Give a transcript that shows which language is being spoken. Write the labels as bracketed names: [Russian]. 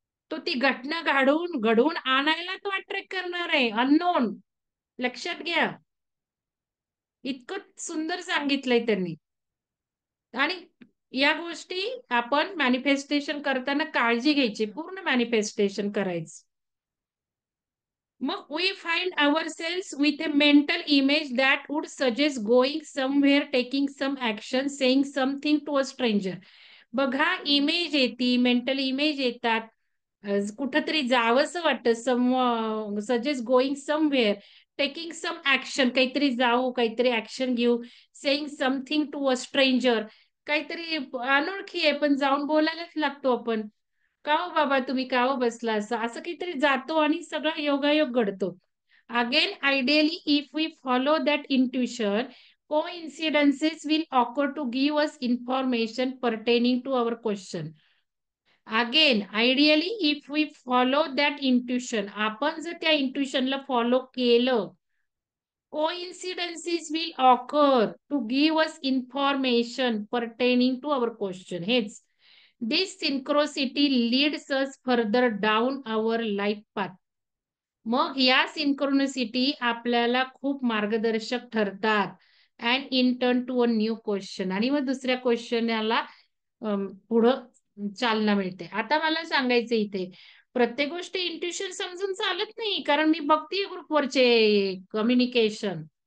[Marathi] तो ती घटना घडवून घडवून आणायला तो अट्रॅक्ट करणार आहे, अननोन. लक्षात घ्या. इतकं सुंदर सांगितलंय त्यांनी. आणि या गोष्टी आपण मॅनिफेस्टेशन करताना काळजी घ्यायची, पूर्ण मॅनिफेस्टेशन करायचं. [English] मग we find ourselves with a mental image that would suggest going somewhere, taking some action, saying something to a stranger. [Marathi] बघा, इमेज येते, मेंटल इमेज येतात, कुठंतरी जावंसं वाटतं, [English] some suggest going somewhere, taking some action, [Marathi] काहीतरी जाऊ, काहीतरी ऍक्शन घेऊ, [English] saying something to a stranger, [Marathi] काहीतरी अनोळखी आहे पण जाऊन बोलायलाच लागतो आपण. का हो बाबा तुम्ही का हो बसला, असं असं काहीतरी जातो आणि सगळा योगायोग घडतो. [English] Again ideally if we follow that intuition, coincidences will occur to give us information pertaining to our question. Again, ideally, if we follow that intuition, [Marathi] आपण जर त्या इंट्युशनला फॉलो केलं, [English] coincidences will occur to give us information pertaining to our question. हेच, this synchronicity leads us further down our life path. [Marathi] मग या synchronicity आपल्याला खूप मार्गदर्शक ठरतात [English] and in turn to a new question, [Marathi] आणि मग दुसऱ्या क्वेश्चनला पुढं चालना मिळते. आता मला सांगायचं इथे, प्रत्येक गोष्ट इंट्युशन समजून चालत नाही, कारण मी बघते ग्रुपवरचे कम्युनिकेशन.